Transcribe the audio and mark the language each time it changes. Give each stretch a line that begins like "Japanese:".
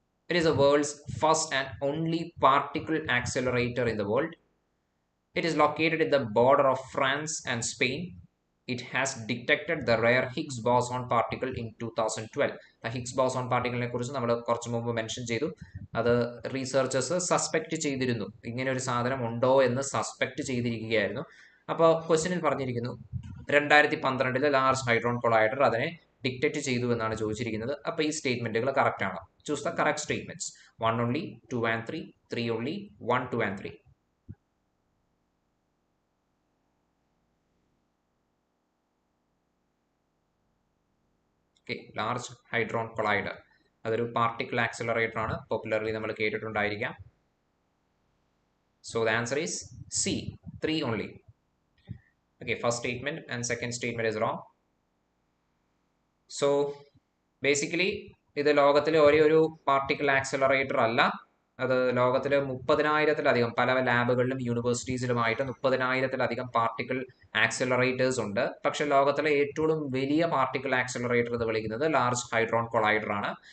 English: It is the world's first and only particle accelerator in the world. It is located at the border of France and Spain. It has detected the rare Higgs boson particle in 2012.
Malayalam: The Higgs boson particle ne kurichu nammal korchu munpu mention ചെയ്തു. അത് റീസർച്ചേഴ്സ് suspect ചെയ്തിരുന്നു, ഇങ്ങനെ ഒരു സാധനം ഉണ്ടോ എന്ന് suspect ചെയ്തിരിക്കുകയായിരുന്നു. അപ്പോൾ ക്വസ്റ്റ്യനിൽ പറഞ്ഞിരിക്കുന്നു 2012 ലാർജ് ഹൈഡ്രോൺ കൊളൈഡർ അതിനെ ഡിറ്റക്ട് ചെയ്തു എന്നാണ് ചോദിച്ചിരിക്കുന്നത്. അപ്പോൾ ഈ സ്റ്റേറ്റ്മെന്റുകൾ കറക്റ്റ് ആണ്.
English: Choose the correct statements. 1 only, 2 and 3, 3 only, 1, 2 and 3.
Malayalam: Okay, large hadron collider അതൊരു പാർട്ടിക്കിൾ ആക്സിലറേറ്റർ ആണ്, പോപ്പുലർലി നമ്മൾ കേട്ടിട്ടുണ്ടായിരിക്കാം.
English: So the answer is C, 3 only. Okay, first statement and second statement is wrong.
Malayalam: So basically ഇത് ലോകത്തിലെ ഒരേ ഒരു particle accelerator അല്ല. അത് ലോകത്തിൽ 30,000-ത്തിലധികം പല ലാബുകളിലും യൂണിവേഴ്സിറ്റീസിലുമായിട്ട് 30,000-ത്തിലധികം പാർട്ടിക്കിൾ ആക്സിലറേറ്റേഴ്സ് ഉണ്ട്. പക്ഷെ ലോകത്തിലെ ഏറ്റവും വലിയ പാർട്ടിക്കിൾ ആക്സിലറേറ്റർ എന്ന് വിളിക്കുന്നത് ലാർജ് ഹൈഡ്രോൺ കൊളൈഡർ ആണ്.